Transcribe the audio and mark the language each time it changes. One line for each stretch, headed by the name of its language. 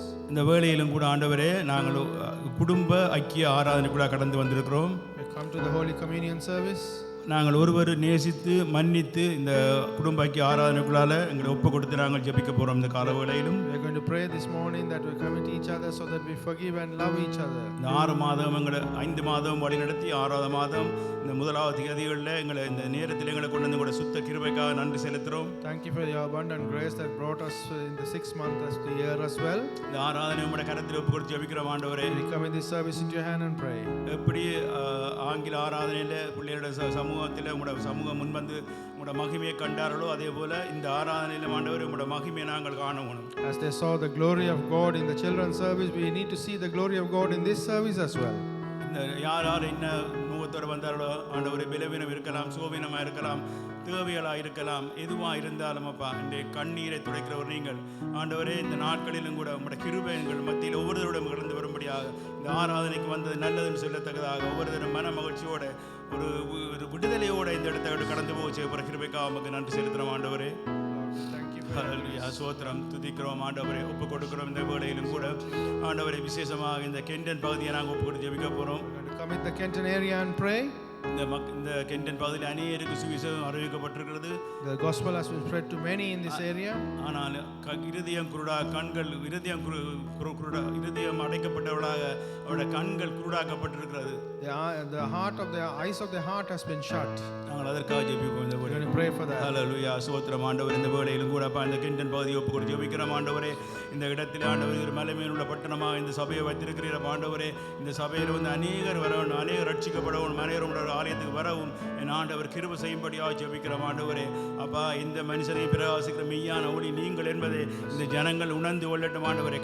Tamil: இந்த வேளையிலும் கூட ஆண்டவரே, நாங்கள் குடும்ப ஐக்கிய ஆராதனைக்குள்ள கடந்து வந்திருக்கிறோம்.
English: We come to the Holy Communion service.
Tamil: நாங்கள் ஒருவர் நேசித்து மன்னித்து இந்த குடும்ப ஐக்கிய ஆராதனைக்குள்ளால எங்களை ஒப்பு கொடுத்து நாங்கள் ஜெபிக்க போகிறோம். இந்த கால வேளையிலும்
English: we are going to pray this morning that we commit each other so that we forgive and love each other.
Tamil: இந்த 6 மாதம் எங்களை 5 மாதம் வழி நடத்தி 6வது மாதம் இந்த முதலாவது தேதிகளில் எங்களை இந்த நேரத்தில் எங்களை கொண்டு வந்து கூட சுத்த கிருபைக்காக நன்றி செலுத்துகிறோம்.
English: Thank you for your abundant grace that brought us in the 6th month of the year as well.
Tamil: இந்த ஆராதனை உம்முடைய கரத்தில் ஒப்பு கொடுத்து ஜெபிக்கிறோம் ஆண்டவரே.
English: We commit this service into your hand and pray.
Tamil: எப்படி ஆங்கில ஆராதனையில் பிள்ளையோட சமூகத்தில் உங்களோட சமூகம் முன்வந்து உங்களோட மகிமையை கண்டார்களோ அதே போல இந்த ஆராதனையில் ஆண்டவரே உங்களோட மகிமையை நாங்கள் காணணும்.
English: As they saw the glory of God in the children's service, we need to see the glory of God in this service as well.
Tamil: இந்த யார் என்ன நோக்கத்தோடு வந்தார்களோ ஆண்டவரே, பலவீனம் இருக்கலாம், சோபீனமாக இருக்கலாம், தேவைகளாக இருக்கலாம், எதுவாக இருந்தாலும் அப்பா இந்த கண்ணீரை துடைக்கிறவர் நீங்கள் ஆண்டவரே. இந்த நாட்களிலும் கூட உங்களுடைய கிருபை எங்கள் மத்தியில் ஒவ்வொருவரோடும் கடந்து வரும்படியாக இந்த ஆராதனைக்கு வந்தது நல்லதுன்னு சொல்லத்தக்கதாக ஒவ்வொருத்தரும் மன மகிழ்ச்சியோட ஒரு விடுதலையோடு இந்த இடத்தை கடந்து போக செய்யப்படுற கிருபைக்காக நமக்கு நன்றி செலுத்துகிறோம் ஆண்டவரே. ஹல்லேலூயா, ஸ்தோத்திரம், துதிக்கிறோம் ஆண்டவரே. ஒப்பு கொடுக்கிறோம் இந்த வேளையிலும் கூட ஆண்டவரே. விசேஷமாக இந்த கெண்டன் பகுதியை நாங்கள் ஒப்பு கொடுத்து ஜெபிக்க போகிறோம்.
English: Commit the Kenton area and pray.
Tamil: இந்த கெண்டன் பகுதியில் அநேகருக்கு சுவிசேஷம் அறிவிக்கப்பட்டிருக்கிறது.
English: The gospel has been spread to many in this area.
Tamil: ஆனால் இருதயம் குருடா, கண்கள் இருதயம் குருடா, இருதயம் அடைக்கப்பட்டவர்களாக அவருடைய கண்கள் குருடாக்கப்பட்டிருக்கிறது.
English: The eyes of the heart has been shut.
Tamil: நாங்கள் அதற்காக ஜெபிப்போம். இந்த
English: We're going to pray for that.
Tamil: ஹல்லேலூயா, ஸ்தோத்திரம் ஆண்டவரே. இந்த வேளையிலும் கூட அப்பா இந்த கெண்டன் பகுதியை ஒப்பு கொடுத்து ஜெபிக்கிறோம் ஆண்டவரே. இந்த இடத்தில் ஆண்டவரே ஒரு மலைமேல் உள்ள பட்டணமாக இந்த சபையை வைத்திருக்கிறீர் ஆண்டவரே. இந்த சபையில் வந்து அநேகர் வரவும், அநேகர் ரட்சிக்கப்படவும், அநேகர் ஆலயத்துக்கு வரவும் என் ஆண்டவர் கிருபை செய்யும்படியாக ஜெபிக்கிறோம் ஆண்டவரே. அப்பா இந்த மனுஷனை பிரகாசிக்கிற மெய்யான ஒளி நீங்கள் என்பதை இந்த ஜனங்கள் உணர்ந்து கொள்ளட்டும் ஆண்டவரே.